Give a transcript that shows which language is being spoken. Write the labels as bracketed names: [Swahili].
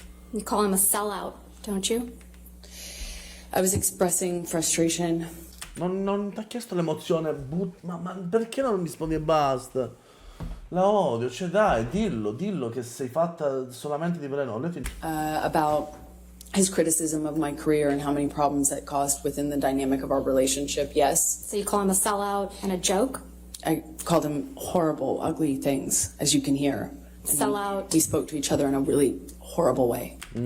[English] You call him a sellout, don't you? I was expressing frustration. [Italian] Non ti ha chiesto l'emozione, ma perché non rispondi e basta? La odio, cioè dai, dillo che sei fatta solamente di veleno. [English] About his criticism of my career and how many problems that caused within the dynamic of our relationship, yes. So you call him a sellout and a joke? I called him horrible, ugly things, as you can hear. And Sellout. We spoke to each other in a really horrible way.